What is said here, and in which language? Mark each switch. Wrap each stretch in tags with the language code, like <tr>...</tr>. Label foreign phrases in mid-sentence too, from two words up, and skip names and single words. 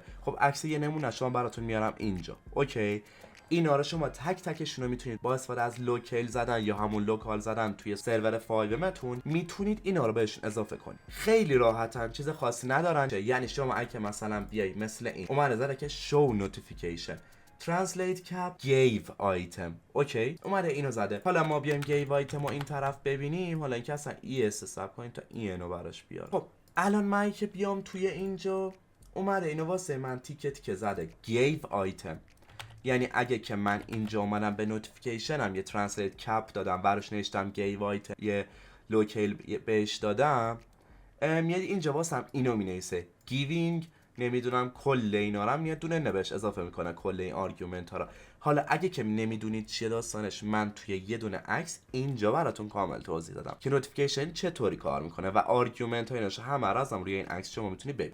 <fa>خب عکس یه نمونه شما براتون میارم اینجا. اوکی، اینا رو شما تک تکشون رو میتونید با استفاده از لوکیل زدن یا همون لوکال زدن توی سرور 5Mتون میتونید اینا رو بهشون اضافه کنید. خیلی راحتن، چیز خاصی ندارن. یعنی شما اگه مثلا بیای مثل این اومده زده که شو نوتیفیکیشن</fa> <en>Translate cap gave item.</en> <fa>اوکی، اومده اینو زده. حالا ما بیایم</fa> <en>gave item</en> <fa>رو این طرف ببینیم. حالا اینکه اصلا ES حساب کنیم تا اینو براش بیار. خب الان من که بیام توی اینجا اومده اینو واسه من تیکت که زده</fa> <en>gave item.</en> <fa>یعنی اگه که من اینجا اومدم به نوتیفیکیشنم یه ترنسلیت کپ دادم براش نوشتم</fa> <en>gave item،</en> <fa>یه لوکیل بهش دادم، میاد اینجا واسم اینو مینویسه giving، نمیدونم کل اینا رو میاد دونه نوشت اضافه میکنه، کل این آرگومنت ها رو. حالا اگه که نمیدونید چیه داستانش، من توی یه دونه عکس اینجا براتون کامل توضیح دادم که نوتیفیکیشن چطوری کار میکنه و آرگومنت ها ایناش همه رو ازم روی این عکس شما میتونید ببینید.</fa>